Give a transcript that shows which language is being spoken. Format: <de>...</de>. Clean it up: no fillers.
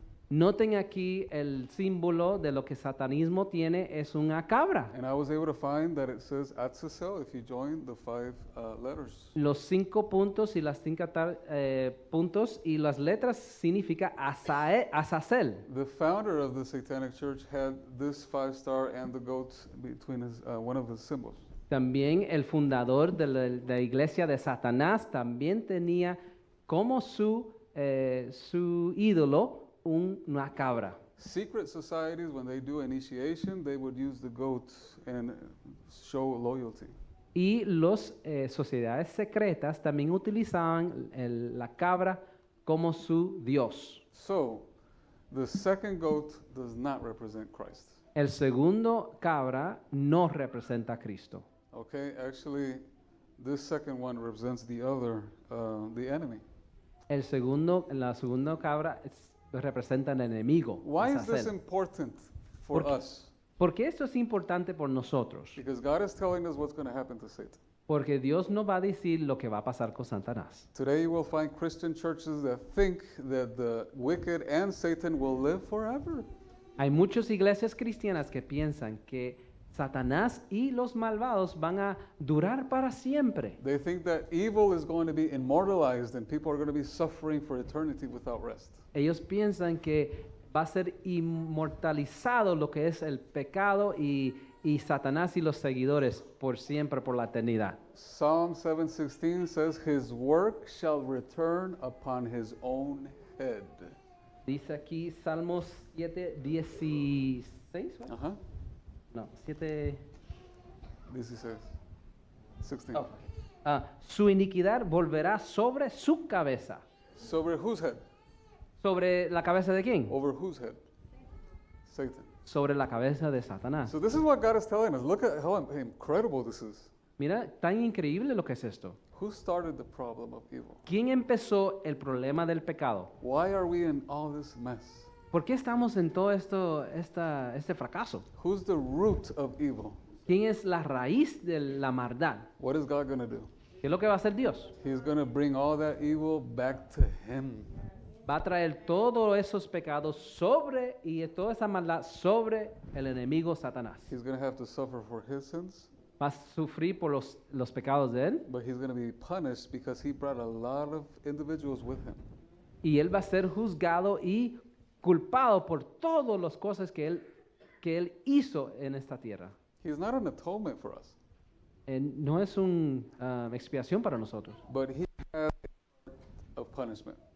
<es>Noten aquí el símbolo de lo que satanismo tiene es una cabra.</es> <en>And I was able to find that it says Azazel if you join the five letters.</en> <es>Los 5 puntos y las 5 puntos y las letras significa Azazel.</es> <en>The founder of the Satanic Church had this 5-star and the goat between one of his symbols.</en> <es>También el fundador de la iglesia de Satanás también tenía como su ídolo una cabra.</es> <en>Secret societies, when they do initiation, they would use the goat and show loyalty.</en> <es>Y las sociedades secretas también utilizaban la cabra como su dios.</es> <en>So, the second goat does not represent Christ.</en> <es>El segundo cabra no representa a Cristo.</es> <en>Okay, actually, this second one represents the other, the enemy.</en> <es>La segunda cabra representa al enemigo.</es> <en>Why is this Azazel. important for us?</en> <es>¿Por qué esto es importante por nosotros?</es> <en>Because God is telling us what's going to happen to Satan.</en> <es>Porque Dios nos va a decir lo que va a pasar con Satanás.</es> <en>Today you will find Christian churches that think that the wicked and Satan will live forever.</en> <es>Hay muchas iglesias cristianas que piensan que Satanás y los malvados van a durar para siempre.</es> <en>They think that evil is going to be immortalized and people are going to be suffering for eternity without rest.</en> <es>Ellos piensan que va a ser inmortalizado lo que es el pecado y Satanás y los seguidores por siempre, por la eternidad.</es> <en>Psalm 7:16 says, "His work shall return upon his own head."</en> <es>Dice aquí Salmos 7:16. Uh-huh. No, 7. 16. 16. Oh. Su iniquidad volverá sobre su cabeza. Sobre</es> <en>whose head?</en> <es>¿Sobre la cabeza de quién?</es> <en>Over whose head? Satan.</en> <es>Sobre la cabeza de Satanás.</es> <en>So this is what God is telling us. Look at how incredible this is.</en> <es>Mira, tan increíble lo que es esto.</es> <en>Who started the problem of evil?</en> <es>¿Quién empezó el problema del pecado?</es> <en>Why are we in all this mess?</en> <es>¿Por qué estamos en todo este fracaso?</es> <en>Who's the root of evil?</en> <es>¿Quién es la raíz de la maldad?</es> <en>What is God going to do?</en> <es>¿Qué es lo que va a hacer Dios?</es> <en>He's going to bring all that evil back to him.</en> <es>Va a traer todos esos pecados sobre y toda esa maldad sobre el enemigo Satanás.</es> <en>He's going to have to suffer for his sins,</en> <es>Va a sufrir por los pecados de él</es> <en>but he's going to be punished because he brought a lot of individuals with him.</en> <es>y él va a ser juzgado y culpado por todas las cosas que él hizo en esta tierra.</es> <en>He's not an atonement for us,</en> <es>No es una expiación para nosotros.</es> <en>but he has a part of punishment.</en>